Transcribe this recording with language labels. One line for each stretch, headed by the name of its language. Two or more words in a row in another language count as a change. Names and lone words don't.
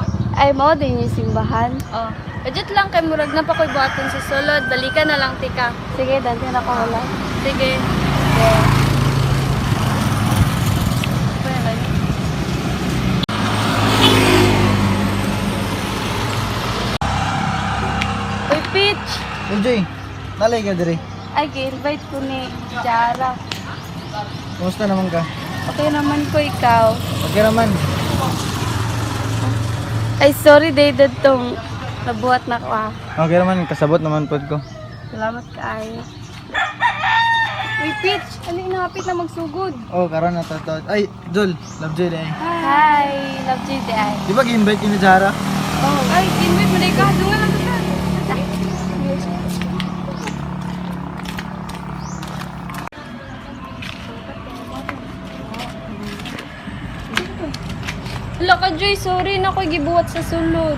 Cebuano: Ay, mo din yung simbahan. Oh, budget lang kay murag na pa koy buhaton sa sulod. Balikan na lang tika. Sige, dante na ko wala. Sige. Uy, Peach! Uy, nalay ka diri. Ay, invite ko ni Jara. Kumusta naman ka? Okay naman ko ikaw. Okay naman. Ay, sorry, David, tong nabuhat na ko ah. Okay naman, kasabot naman pod ko. Salamat kaayo. Uy, Peach! Alin na, hapit na magsugod. Oh, karon na to. Ay, Jol, love Jol eh.
English: Hi! Love you, Dad.
Cebuano: Di ba gi-invite ni Jara? Oh, Ay, invite mo dai ka. Dungan lang ka. Hala ka, Joy, sorry na ko'y gibuhat sa sulod.